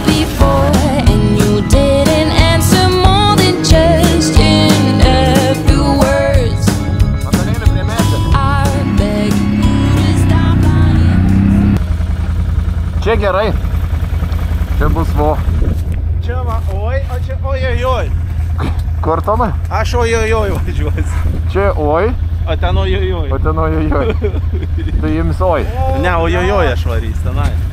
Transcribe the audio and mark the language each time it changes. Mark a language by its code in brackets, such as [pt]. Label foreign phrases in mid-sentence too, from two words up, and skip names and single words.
[en] before and you didn't answer more than just in a few words. I beg you to stop lying. [lt] Čia gerai. Čia bus vo. Čia va, oi, o čia ojojoj. Kur, Tomai? Aš ojojoj važiuosiu. Čia oi, O ten ojojoj. o ten ojojoj. Tai jums oi. Ne, ojojoj aš varys tenai.